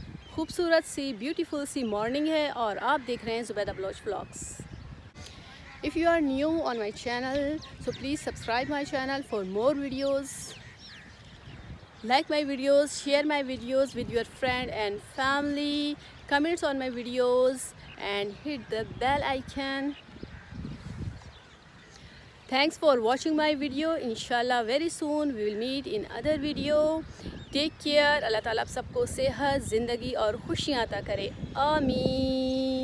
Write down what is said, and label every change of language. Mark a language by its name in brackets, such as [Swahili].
[Urdu] خوبصورت سی بیوٹیفل سی مارننگ ہے اور آپ دیکھ رہے ہیں Zubaida Baloch vlogs. [English] If you are new on my channel, so please subscribe my channel for more videos. like my videos, share my videos with your friend and family, comments on my videos and hit the bell icon. Thanks for watching my video. Inshallah very soon we will meet in other video. [Urdu] Take care. اللہ تعالیٰ آپ سب کو صحت, زندگی اور خوشیاں عطا کرے. آمین.